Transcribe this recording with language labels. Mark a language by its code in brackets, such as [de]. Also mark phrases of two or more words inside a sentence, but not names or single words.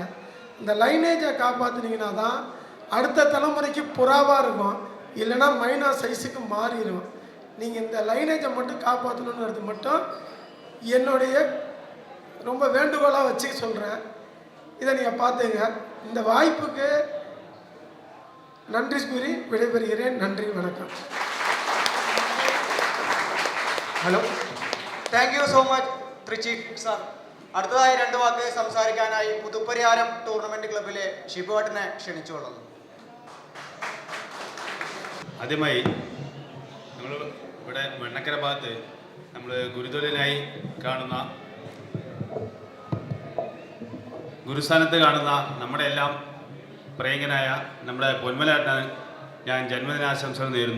[ta] இந்த லைனேஜை காப்பாற்றினீங்கன்னா தான் அடுத்த தலைமுறைக்கு புறாவாக இருக்கும், இல்லைன்னா மைனா சைஸுக்கு மாறிடும். நீங்கள் இந்த லைனேஜை மட்டும் காப்பாற்றணுன்றது மட்டும் என்னுடைய ரொம்ப வேண்டுகோளாக வச்சு சொல்கிறேன். இதை நீங்கள் பார்த்துங்க. இந்த வாய்ப்புக்கு நன்றி கூறி விடைபெறுகிறேன். [ml] നന്ദി, വണക്കം. ഹലോ, [en] thank you so much [ml] ട്രിച്ചി സാർ. അടുത്തതായി 2 വാക്ക് സംസാരിക്കാനായി പുതുപ്പരിയാരം ടൂർണമെന്റ് ക്ലബിലെ ഷിബുവേട്ടനെ ക്ഷണിച്ചുകൊള്ളുന്നു. ആദ്യമായി നമ്മൾ ഇവിടെ വെണ്ണക്കര ഭാഗത്ത് നമ്മൾ ഗുരുതൊഴിലായി കാണുന്ന, ഗുരുസ്ഥാനത്ത് കാണുന്ന നമ്മുടെ എല്ലാം പ്രിയങ്കനായ നമ്മുടെ പൊന്മലേട്ടന് ഞാൻ ജന്മദിനാശംസകൾ നേരുന്നു.